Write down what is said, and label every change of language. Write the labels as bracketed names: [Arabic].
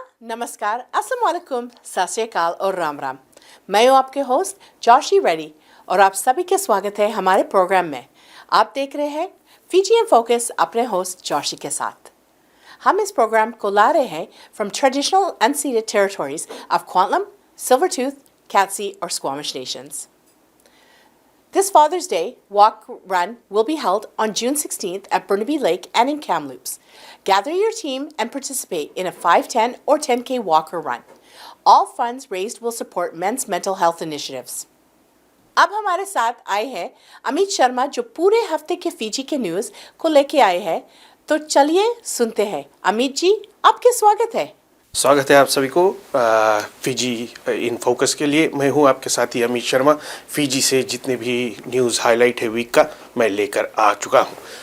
[Hindi] नमस्कार, अस्सलाम वालेकुम, सत श्री अकाल और राम राम। मैं हूँ आपके होस्ट जॉशी रेड्डी और आप सभी का स्वागत है हमारे प्रोग्राम में। आप देख रहे हैं फीजी इन फोकस अपने होस्ट जॉशी के साथ। हम इस प्रोग्राम को ला रहे हैं [English] from traditional unceded territories of [Hindi] क्वांटलम, सिल्वरटूथ, कैटसी और Squamish Nations. [English] This Father's Day walk run will be held on June 16th at Burnaby Lake and in Kamloops. Gather your team and participate in a 5, 10, or 10K walk or run. All funds raised will support men's mental health initiatives. [Hindi] अब हमारे साथ आए हैं अमित शर्मा जो पूरे हफ्ते के Fiji के न्यूज़ को लेके आए हैं. तो चलिए सुनते हैं. अमित जी, आपके स्वागत है. स्वागत है आप सभी को फीजी इन फोकस के लिए. मैं हूं आपके साथी अमित शर्मा. फीजी से जितने भी न्यूज़ हाईलाइट है वीक का मैं लेकर आ चुका हूं.